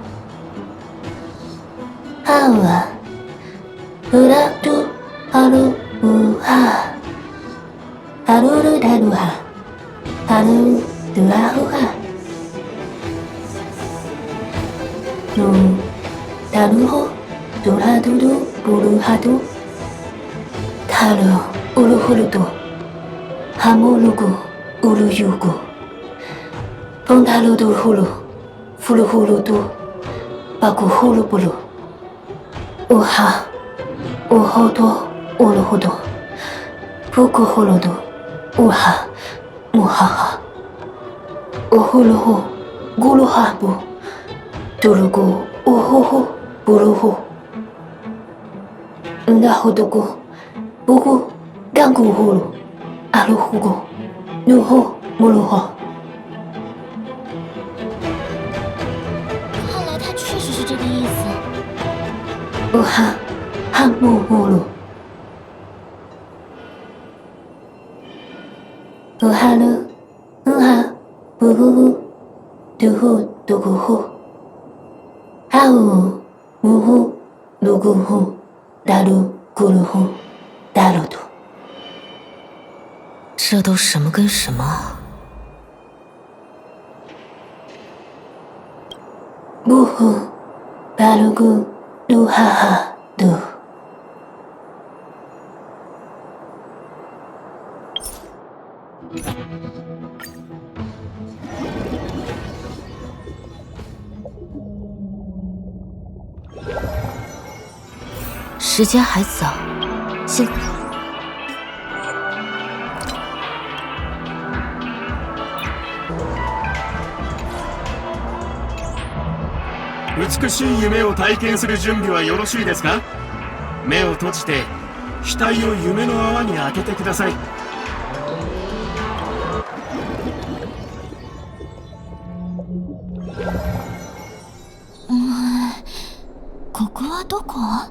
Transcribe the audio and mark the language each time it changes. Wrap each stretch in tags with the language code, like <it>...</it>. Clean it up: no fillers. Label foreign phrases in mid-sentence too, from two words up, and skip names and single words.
<zh>阿乌拉杜阿鲁乌哈，阿鲁鲁达鲁哈，阿鲁杜阿呼哈，鲁达鲁呼，杜拉杜杜布鲁哈杜，塔鲁乌鲁呼鲁杜，哈姆鲁古乌鲁尤古，崩塔鲁杜呼鲁。呼噜呼噜嘟，巴古呼噜布噜，乌哈，乌后多，乌噜呼多，ポコホロドウハモハハオホロホゴロハボトロゴオホホボロホナホドゴボゴガンゴホロアロホゴノホモロホ。看来他确实是这个意思。ウハハモホロウハルウハブググドゥホドグホハウムホドグホダルグルホダルド。这都什么跟什么？ブフバルグルハハド。时间还早，现</zh> <ja>美しい夢を体験する準備はよろしいですか？目を閉じて額を夢の泡に当ててください。ここはどこ？</ja>